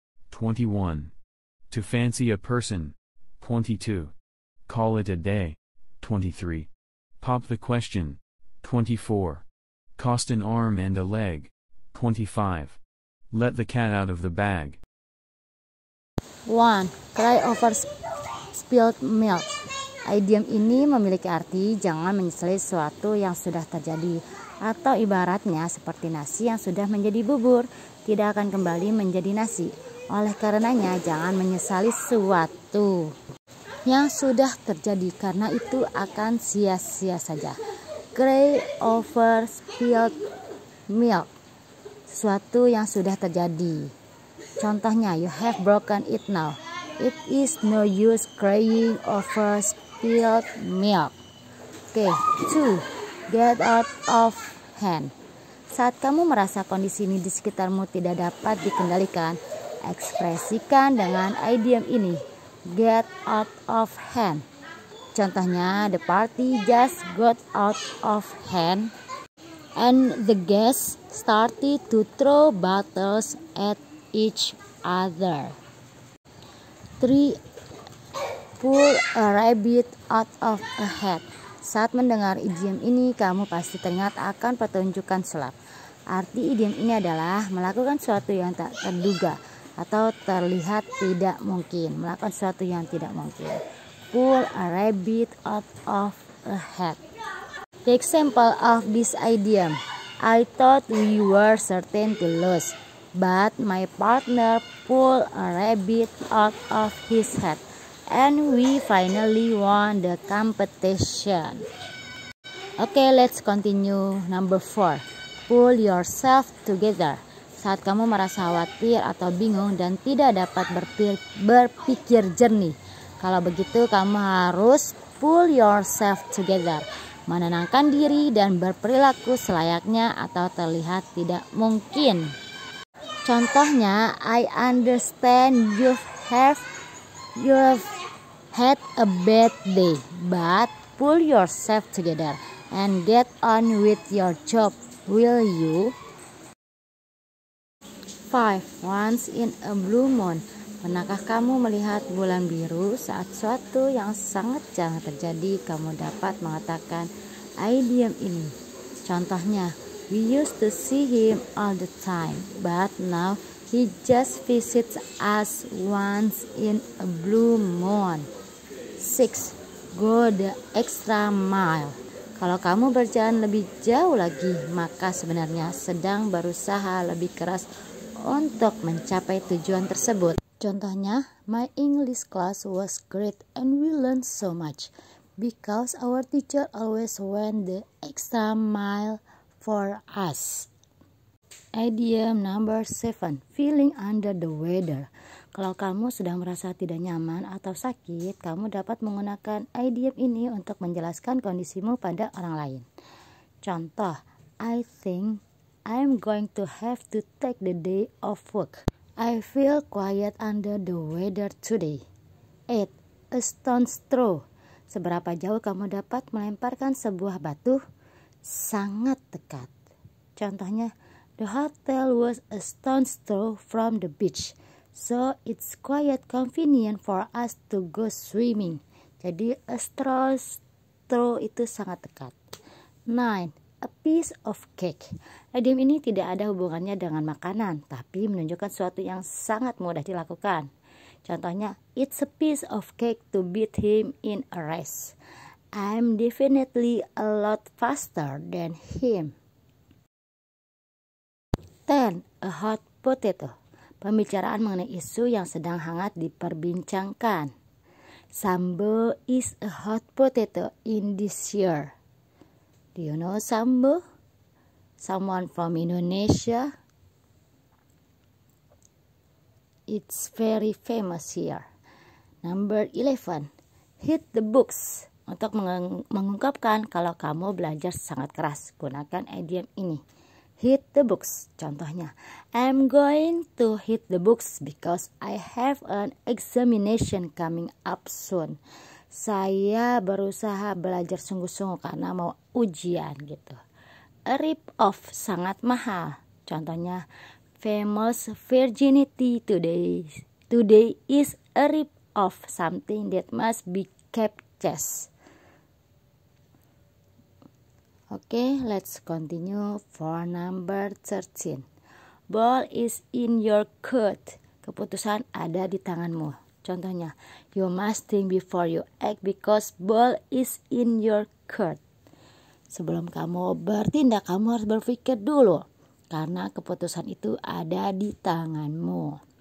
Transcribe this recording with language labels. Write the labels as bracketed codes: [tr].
[en] 21. To fancy a person. 22. Call it a day. 23. Pop the question. 24. Cost an arm and a leg. 25. Let the cat out of the bag. 1. Cry over spilled milk. [id] Idiom ini memiliki arti jangan menyesali sesuatu yang sudah terjadi, atau ibaratnya seperti nasi yang sudah menjadi bubur, tidak akan kembali menjadi nasi. Oleh karenanya jangan menyesali sesuatu yang sudah terjadi, karena itu akan sia-sia saja. [en] Cry over spilled milk. [id] Sesuatu yang sudah terjadi. [en] Contohnya, you have broken it now. It is no use crying over spilled milk. Oke, 2. Get out of hand. [id] Saat kamu merasa kondisi ini di sekitarmu tidak dapat dikendalikan, ekspresikan dengan idiom ini. [en] Get out of hand. Contohnya, the party just got out of hand and the guests started to throw bottles at each other. 3. Pull a rabbit out of a hat. [id] Saat mendengar idiom ini, kamu pasti teringat akan pertunjukan sulap. Arti idiom ini adalah melakukan sesuatu yang tak terduga atau terlihat tidak mungkin. Melakukan sesuatu yang tidak mungkin. [en] Pull a rabbit out of a hat. The example of this idiom. I thought we were certain to lose, but my partner pulled a rabbit out of his hat, and we finally won the competition. Okay, let's continue. Number 4. Pull yourself together. [id] Saat kamu merasa khawatir atau bingung dan tidak dapat berpikir jernih, kalau begitu kamu harus [en] pull yourself together. [id] menenangkan diri dan berperilaku selayaknya atau terlihat tidak mungkin. [en] Contohnya, I understand you've had a bad day, but pull yourself together and get on with your job, will you? 5. Once in a blue moon. [id] Pernahkah kamu melihat bulan biru? Saat suatu yang sangat jarang terjadi, kamu dapat mengatakan idiom ini. [en] Contohnya, we used to see him all the time, but now he just visits us once in a blue moon. 6. Go the extra mile. [id] Kalau kamu berjalan lebih jauh lagi, maka sebenarnya sedang berusaha lebih keras untuk mencapai tujuan tersebut. [en] Contohnya, my English class was great and we learned so much because our teacher always went the extra mile for us. Idiom number 7, feeling under the weather. [id] Kalau kamu sedang merasa tidak nyaman atau sakit, kamu dapat menggunakan idiom ini untuk menjelaskan kondisimu pada orang lain. [en] Contoh, I think I'm going to have to take the day off work. I feel quiet under the weather today. 8. A stone's throw. [id] Seberapa jauh kamu dapat melemparkan sebuah batu? Sangat dekat. [en] Contohnya, the hotel was a stone's throw from the beach, so it's quite convenient for us to go swimming. [id] Jadi, [en] a stone's throw [id] itu sangat dekat. 9. [en] A piece of cake. [id] Idiom ini tidak ada hubungannya dengan makanan, tapi menunjukkan sesuatu yang sangat mudah dilakukan. [en] Contohnya, it's a piece of cake to beat him in a race. I'm definitely a lot faster than him. [id] 10. [en] A hot potato. [id] Pembicaraan mengenai isu yang sedang hangat diperbincangkan. [en] Sambo is a hot potato in this year. Do you know Sambo? Someone from Indonesia? It's very famous here. Number 11. Hit the books. [id] Untuk mengungkapkan kalau kamu belajar sangat keras, gunakan idiom ini. [en] Hit the books. Contohnya, I'm going to hit the books because I have an examination coming up soon. [id] Saya berusaha belajar sungguh-sungguh karena mau ujian gitu. [en] A rip-off, [id] sangat mahal. [en] Contohnya, famous virginity today is a rip-off, something that must be kept chaste. Okay, let's continue for number 13. Ball is in your court. [id] Keputusan ada di tanganmu. [en] Contohnya, you must think before you act because ball is in your court. [id] Sebelum kamu bertindak, kamu harus berpikir dulu karena keputusan itu ada di tanganmu.